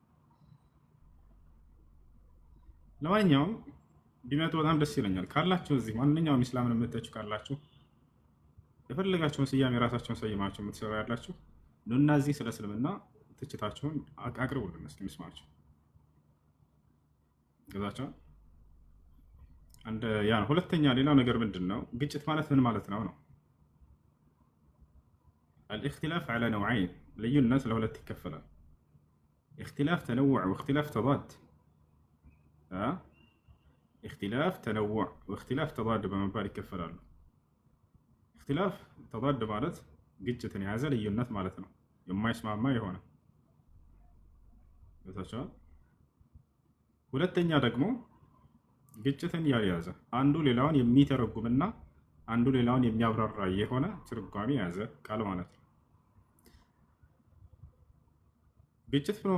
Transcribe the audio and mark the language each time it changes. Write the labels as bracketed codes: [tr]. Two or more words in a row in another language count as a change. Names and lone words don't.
[am] ለማንኛውም ቢመጡ በጣም ደስ ይለኛል። ካላችሁ እዚህ ማንኛውም ኢስላምን የምትተቹ ካላችሁ የፈለጋችሁን ስያሜ የራሳችሁን ሰይማችሁ የምትሰሩ ያላችሁ ኑና እዚህ ስለ እስልምና ትችታችሁን አቅርቡልን እስኪ እንስማችሁ። ገዛችሁ አንድ ያ ነው። ሁለተኛ ሌላው ነገር ምንድነው? ግጭት ማለት ምን ማለት ነው ነው [ar] الاختلاف على نوعين [am] لዩ الناس ለሁለት ይከፈላል። [ar] اختلاف تنوع واختلاف تضاد [am] اختلاف تنوع واختلاف تضاد በመባል ይከፈላሉ። [ar] اختلاف تضاد [am] ማለት ግጭትን የያዘ ልዩነት ማለት ነው። የማይስማማ የሆነ በታቻ። ሁለተኛ ደግሞ ግጭትን ያልያዘ አንዱ ሌላውን የሚተረጉምና አንዱ ሌላውን የሚያብራራ የሆነ ትርጓሜ የያዘ ቃል ማለት ነው። ግጭት ብሎ